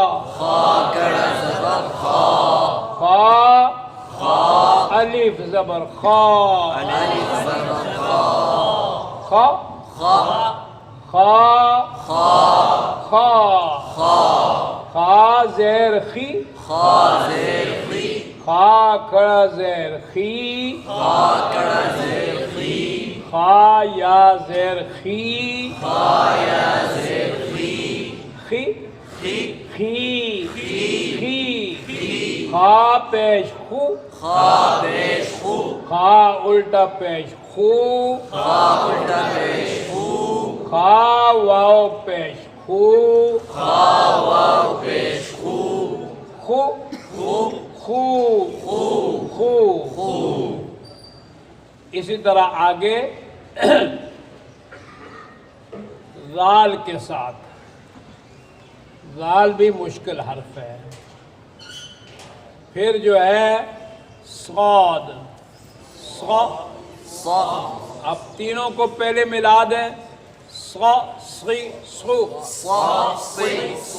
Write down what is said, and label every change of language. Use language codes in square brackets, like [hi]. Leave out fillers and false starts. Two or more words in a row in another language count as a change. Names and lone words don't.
[ur] خا الف زبر خا، خا خا خا زیر خی، خا کھڑا زیر خی، خا یا زیر خی، خی خی خا پیش خو، خا الٹا پیش خو، خا واو پیش خو، خو خو، اسی طرح آگے زال کے ساتھ، زال بھی مشکل حرف ہے، پھر جو ہے صاد، اب تینوں کو پہلے ملا دیں، صا صی صو، صا صی